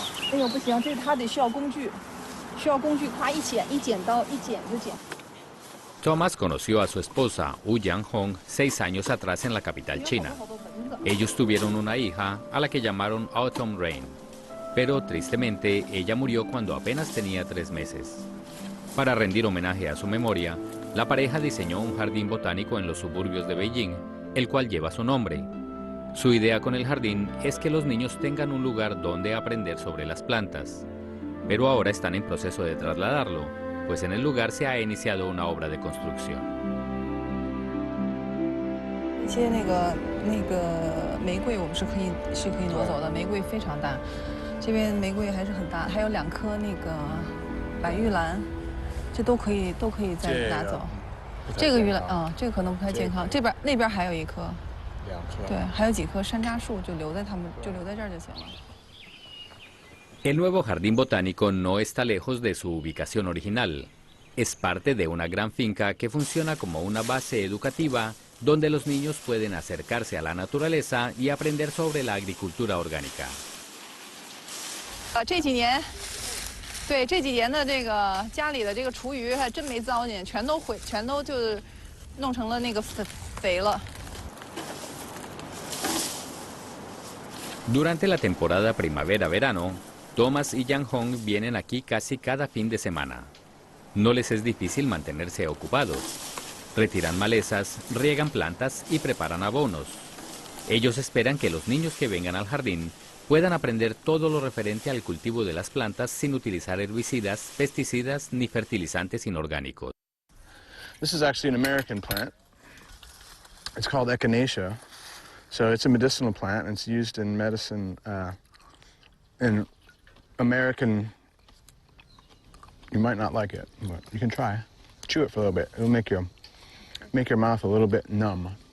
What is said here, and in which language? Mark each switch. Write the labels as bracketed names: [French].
[Chinese] 哎呦，不行，这他得需要工具，夸一剪刀，一剪就剪。 [Spanish] Thomas conoció a su esposa, Wu Yang-hong, 6 años atrás en la capital china. Ellos tuvieron una hija a la que llamaron Autumn Rain, pero tristemente ella murió cuando apenas tenía 3 meses. Para rendir homenaje a su memoria, la pareja diseñó un jardín botánico en los suburbios de Beijing, el cual lleva su nombre. Su idea con el jardín es que los niños tengan un lugar donde aprender sobre las plantas, pero ahora están en proceso de trasladarlo, pues en el lugar se ha iniciado una obra de construcción. [Chinese] 一些那个玫瑰我们是可以挪走的，玫瑰非常大，这边玫瑰还是很大，还有2棵那个白玉兰，这都可以再拿走。这个玉兰啊，这个可能不太健康，那边还有1棵。对，还有几棵山楂树，就留在这儿就行了。 [Spanish] El nuevo jardín botánico no está lejos de su ubicación original. Es parte de una gran finca que funciona como una base educativa donde los niños pueden acercarse a la naturaleza y aprender sobre la agricultura orgánica. [Chinese] 这几年的这个家里的这个厨余还真没糟践，全都就是弄成了那个肥了。 [Spanish] Durante la temporada primavera-verano, Thomas y Yang-hong vienen aquí casi cada fin de semana. No les es difícil mantenerse ocupados. Retiran malezas, riegan plantas y preparan abonos. Ellos esperan que los niños que vengan al jardín puedan aprender todo lo referente al cultivo de las plantas sin utilizar herbicidas, pesticidas ni fertilizantes inorgánicos. [English] This is actually an American plant. It's called echinacea. So it's a medicinal plant, and it's used in medicine in American. You might not like it, but you can try. Chew it for a little bit. It'll make your mouth a little bit numb.